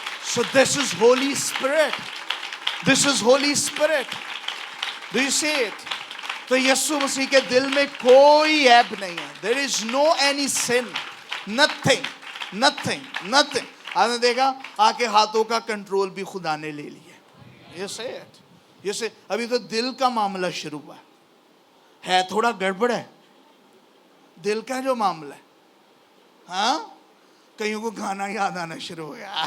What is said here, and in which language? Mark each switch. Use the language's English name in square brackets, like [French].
[English] So this is Holy Spirit. This is Holy Spirit. Do you see it? [Hindi] तो यीशु मसीह के दिल में कोई ऐब नहीं है. [English] There is no any sin, nothing, nothing, nothing. [Hindi] आपने देखा आके हाथों का कंट्रोल भी खुदा ने ले लिया. [English] You say it. You say [Hindi] अभी तो दिल का मामला शुरू हुआ है थोड़ा गड़बड़ है दिल का जो मामला है. हाँ कईयों को गाना याद आना शुरू हो गया.